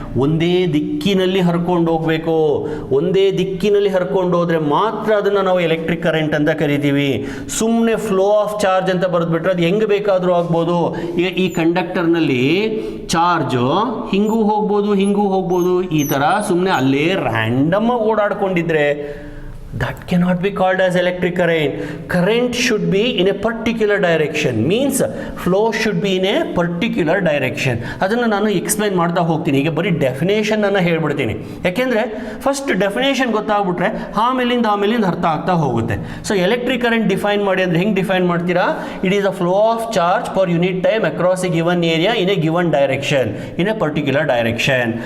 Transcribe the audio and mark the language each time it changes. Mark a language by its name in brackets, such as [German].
[Kannada] ಒಂದೇ ದಿಕ್ಕಿನಲ್ಲಿ ಹರ್ಕೊಂಡು ಹೋಗಬೇಕು. ಒಂದೇ ದಿಕ್ಕಿನಲ್ಲಿ ಹರ್ಕೊಂಡು ಹೋದರೆ ಮಾತ್ರ ಅದನ್ನು ನಾವು ಎಲೆಕ್ಟ್ರಿಕ್ ಕರೆಂಟ್ ಅಂತ ಕರಿತೀವಿ. ಸುಮ್ಮನೆ ಫ್ಲೋ ಆಫ್ ಚಾರ್ಜ್ ಅಂತ ಬರೆದ್ಬಿಟ್ರೆ ಅದು ಹೆಂಗೆ ಬೇಕಾದರೂ ಆಗ್ಬೋದು. ಈಗ ಈ ಕಂಡಕ್ಟರ್ನಲ್ಲಿ ಚಾರ್ಜು ಹಿಂಗೂ ಹೋಗ್ಬೋದು, ಹಿಂಗೂ ಹೋಗ್ಬೋದು. ಈ ಥರ ಸುಮ್ಮನೆ ಅಲ್ಲೇ ರ್ಯಾಂಡಮ್ ಆಗಿ ಓಡಾಡ್ಕೊಂಡಿದ್ರೆ [English] that cannot be called as electric current. Current should be in a particular direction, means flow should be in a particular direction. [Kannada] ಅದನ್ನು ನಾನು ಎಕ್ಸ್ಪ್ಲೈನ್ ಮಾಡ್ತಾ ಹೋಗ್ತೀನಿ. ಈಗ ಬರೀ ಡೆಫಿನೇಷನ್ ಅನ್ನು ಹೇಳ್ಬಿಡ್ತೀನಿ, ಯಾಕೆಂದರೆ ಫಸ್ಟ್ ಡೆಫಿನೇಷನ್ ಗೊತ್ತಾಗ್ಬಿಟ್ರೆ ಆಮೇಲಿಂದ ಅರ್ಥ ಆಗ್ತಾ ಹೋಗುತ್ತೆ. ಸೊ ಎಲೆಕ್ಟ್ರಿಕ್ ಕರೆಂಟ್ ಡಿಫೈನ್ ಮಾಡಿ ಅಂದರೆ ಹೆಂಗೆ ಡಿಫೈನ್ ಮಾಡ್ತೀರಾ? [English] It is a flow of charge per unit time across a given area in a given direction, in a particular direction.